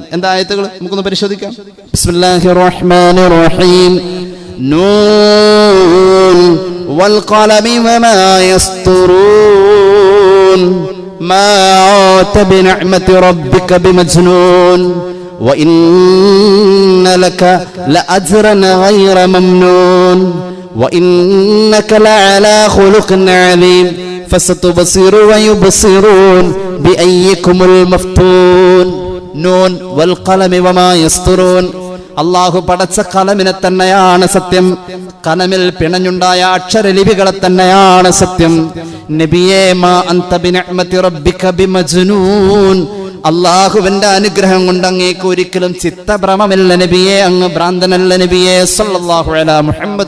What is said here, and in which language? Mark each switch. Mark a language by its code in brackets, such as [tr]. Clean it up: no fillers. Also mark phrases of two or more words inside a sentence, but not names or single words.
[ml] എന്താ ആയത്തുകൾ നമുക്കൊന്ന് പരിശോധിക്കാം. [ar] بسم الله الرحمن الرحيم. ن والقلم وما يسطرون ما أنت بنعمة ربك بمجنون وإن لك لأجرا غير ممنون وإنك لعلى خلق عظيم فستبصر ويبصرون بأيكم المفتون نون والقلم وما يسطرون. [ml] അള്ളാഹു പടച്ച കലമിനെ തന്നെയാണ് സത്യം, കലമിൽ പിണഞ്ഞുണ്ടായ അക്ഷരലിപികളെ തന്നെയാണ് സത്യം. നബിയേ [ar] ما أنت بنعمة ربك بمجنون, [ml] അള്ളാഹുവിന്റെ അനുഗ്രഹം കൊണ്ട് അങ്ങേക്ക് ഒരിക്കലും ചിത്തഭ്രമമില്ല നബിയെ, അങ്ങ് ഭ്രാന്തനല്ല നബിയെ [ar] صلى الله على محمد.